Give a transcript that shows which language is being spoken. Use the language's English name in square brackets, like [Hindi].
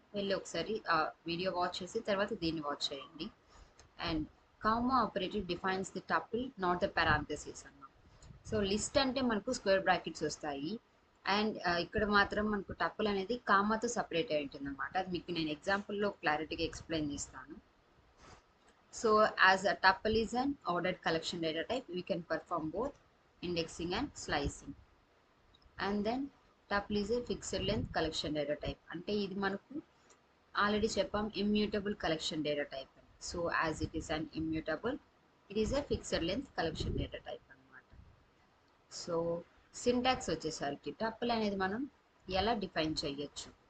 [Telugu] వెళ్ళి ఒకసారి ఆ వీడియో వాచ్ చేసి తర్వాత దీన్ని వాచ్ చేయండి. [English] And comma operator defines the tuple not the parenthesis అన్న. [Telugu] సో లిస్ట్ అంటే మనకు స్క్వేర్ బ్రాకెట్స్ వస్తాయి అండ్ ఇక్కడ మాత్రం మనకు టపుల్ అనేది కామాతో సపరేట్ అయి ఉంటుంది అనమాట. అది మీకు నేను ఎగ్జాంపుల్లో క్లారిటీగా ఎక్స్ప్లెయిన్ చేస్తాను. [English] So as a tuple is an ordered collection data type, we can perform both indexing and slicing. And then tuple is a fixed length collection data type. [Telugu] అంటే ఇది మనకు ఆల్రెడీ చెప్పాం immutable collection data type. [English] So as it is an immutable, it is a fixed length collection data type అనమాట. [Telugu] So syntax వచ్చేసరికి tuple అనేది మనం ఎలా define చేయొచ్చు.